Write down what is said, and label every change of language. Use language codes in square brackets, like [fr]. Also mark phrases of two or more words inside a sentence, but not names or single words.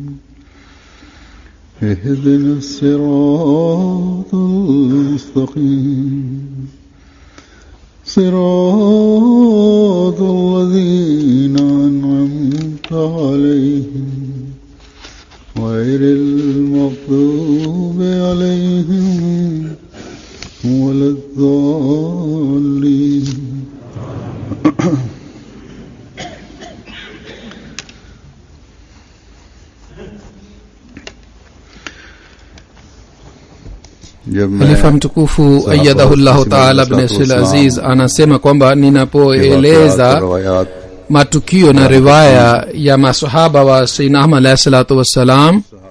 [ar] اهدنا الصراط المستقيم صراط الذين أنعمت عليهم غير المغضوب عليهم ولا الضالين [sw] Khalifa mtukufu [ar] أيده الله تعالى [sw] ibn Sayyid Aziz anasema kwamba ninapoeleza matukio na riwaya ya masahaba wa Sayyidina Ahmad [ar] عليه الصلاة والسلام